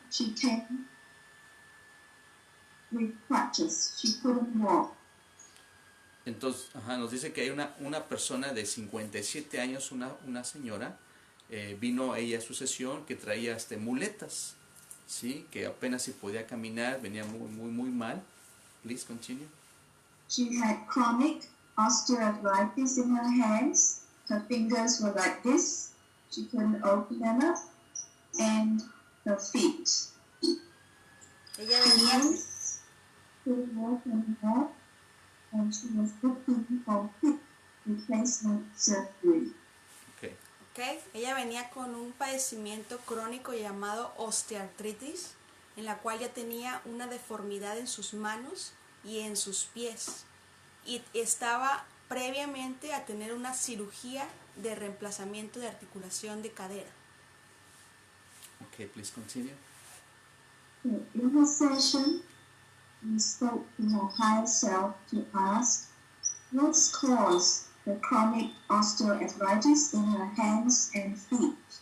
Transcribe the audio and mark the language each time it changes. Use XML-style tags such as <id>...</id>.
<en>She came with crutches. She couldn't walk.</en> <es>Entonces, nos dice que hay una persona de 57 años, una señora, vino ella a su sesión que traía muletas, ¿sí? Que apenas si podía caminar, venía muy mal.</es> <en>Please continue. She had chronic osteoarthritis in her hands. Her fingers were like this. She couldn't open them up. And her feet.</en> <es>Ella venía,</es> <en>Couldn't walk anymore. And she was looking for hip replacement surgery. Okay. ¿ok?</en> <es>Ella venía con un padecimiento crónico llamado osteoartritis, en la cual ya tenía una deformidad en sus manos y en sus pies. Y estaba previamente a tener una cirugía de reemplazamiento de articulación de cadera.</es> <en>Okay, please continue. In her session, we spoke to her higher self to ask what's caused the chronic osteoarthritis in her hands and feet.</en>